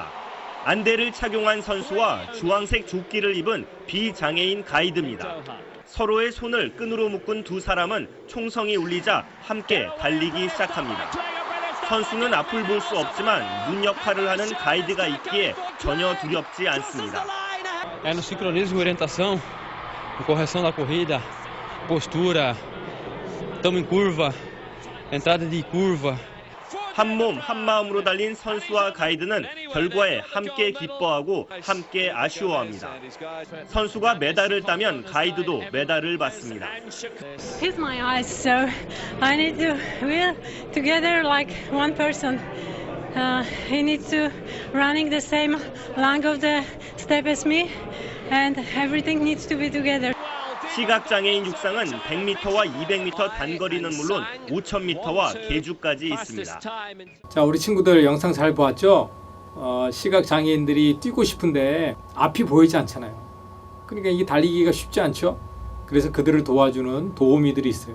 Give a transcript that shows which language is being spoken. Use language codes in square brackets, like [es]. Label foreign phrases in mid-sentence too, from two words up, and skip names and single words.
[ko] 안대를 착용한 선수와 주황색 조끼를 입은 비장애인 가이드입니다. 서로의 손을 끈으로 묶은 두 사람은 총성이 울리자 함께 달리기 시작합니다. 선수는 앞을 볼 수 없지만 눈 역할을 하는 가이드가 있기에 전혀 두렵지 않습니다. [pt] É no sincronismo e orientação, correção da corrida, postura, estamos em curva, entrada de curva. [ko] 한 몸 한마음으로 달린 선수와 가이드는 결과에 함께 기뻐하고 함께 아쉬워합니다. 선수가 메달을 따면 가이드도 메달을 받습니다. [en] Hit my eyes, so I need to we're together like one person. He needs to running the same length of the step as me, and everything needs to be together. [ko] 시각장애인 육상은 100m와 200m 단거리는 물론 5000m와 계주까지 있습니다. 자, 우리 친구들 영상 잘 보았죠? 시각장애인들이 뛰고 싶은데 앞이 보이지 않잖아요. 그러니까 이게 달리기가 쉽지 않죠? 그래서 그들을 도와주는 도우미들이 있어요.